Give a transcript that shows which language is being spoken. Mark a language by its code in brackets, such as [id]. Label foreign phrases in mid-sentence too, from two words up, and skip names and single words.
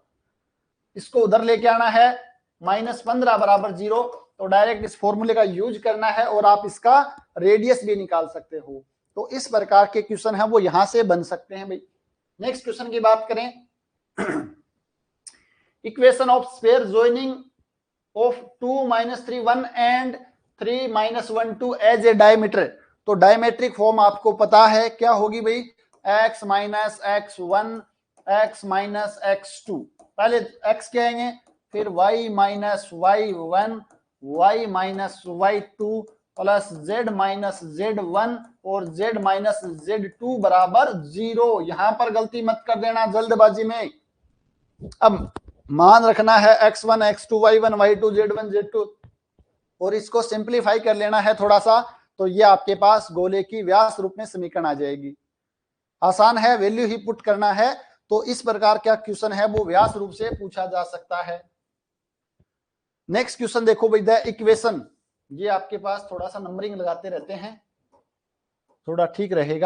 [hi] इसको उधर लेके आना है -15 बराबर 0, तो डायरेक्ट इस फॉर्मूले का यूज करना है और आप इसका रेडियस भी निकाल सकते हो। तो इस प्रकार के क्वेश्चन है वो यहां से बन सकते हैं भाई। [en] next question [hi] की बात करें, [en] equation of sphere joining of 2 - 3 1 and 3 - 1 2 as a diameter. [hi] तो [en] diametric form [hi] आपको पता है क्या होगी भाई? x - x1 x - x2, पहले x क्या आएंगे, फिर y - y1 y - y2 प्लस z - z1 और z - z2 बराबर 0। यहां पर गलती मत कर देना जल्दबाजी में। अब मान रखना है x1 x2 y1 y2 z1 z2 और इसको सिंप्लीफाई कर लेना है थोड़ा सा, तो ये आपके पास गोले की व्यास रूप में समीकरण आ जाएगी। आसान है, वैल्यू ही पुट करना है। तो इस प्रकार का क्वेश्चन है वो व्यास रूप से पूछा जा सकता है। [en] next question [hi] देखो भाई, [en] the equation, [hi] ये आपके पास थोड़ा सा नंबरिंग लगाते रहते हैं, थोड़ा ठीक रहेगा।